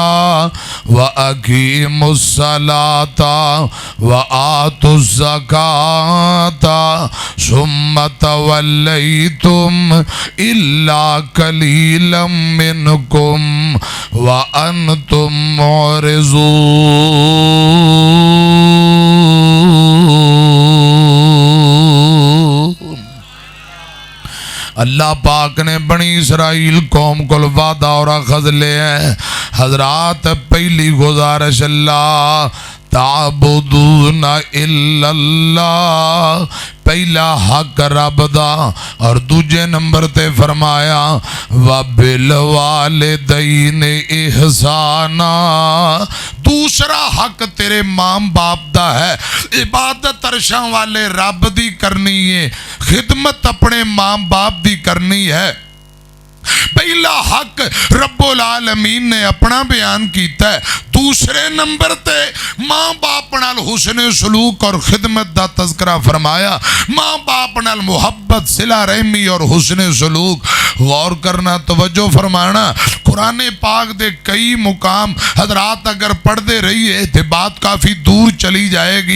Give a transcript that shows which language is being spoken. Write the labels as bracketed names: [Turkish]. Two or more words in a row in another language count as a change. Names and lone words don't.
[Arabic] وأقيموا الصلاة وآتوا الزكاة ثم توليتم إلا قليلا منكم وأنتم معرضون. [Urdu] اللہ پاک نے بنی اسرائیل قوم کو وعدہ اور اخذ لے ہے. حضرات، پہلی گزارش [Arabic] الله تعبدوا نا إلا الله, [Punjabi] ਪਹਿਲਾ ਹੱਕ ਰੱਬ ਦਾ, ਔਰ ਦੂਜੇ ਨੰਬਰ ਤੇ ਫ਼ਰਮਾਇਆ [Arabic] و بالوالدين إحسانا, [Punjabi] ਦੂਸਰਾ ਹੱਕ ਤੇਰੇ ਮਾਂ ਬਾਪ ਦਾ ਹੈ। ਇਬਾਦਤ ਅਰਸ਼ਾਂ ਵਾਲੇ ਰੱਬ ਦੀ ਕਰਨੀ ਹੈ, ਖ਼ਿਦਮਤ ਆਪਣੇ ਮਾਂ ਬਾਪ ਦੀ ਕਰਨੀ ਹੈ। ਪਹਿਲਾ ਹੱਕ ਰੱਬੁਲ ਆਲਮੀਨ ਨੇ ਆਪਣਾ ਬਯਾਨ ਕੀਤਾ ਹੈ, ਦੂਸਰੇ ਨੰਬਰ ਤੇ ਮਾਂ ਬਾਪ ਨਾਲ ਹੁਸਨ ਸਲੂਕ ਔਰ ਖ਼ਿਦਮਤ ਦਾ ਤਜ਼ਕਿਰਾ ਫ਼ਰਮਾਇਆ। ਮਾਂ ਬਾਪ ਨਾਲ ਮੁਹੱਬਤ, ਸਿਲਾ ਰਹਿਮੀ ਔਰ ਹੁਸਨ ਸਲੂਕ। [Urdu] غور کرنا، توجہ فرمانا، قرآن پاک دے کئی مقام حضرات اگر پڑھتے رہیے تو بات کافی دور چلی جائے گی.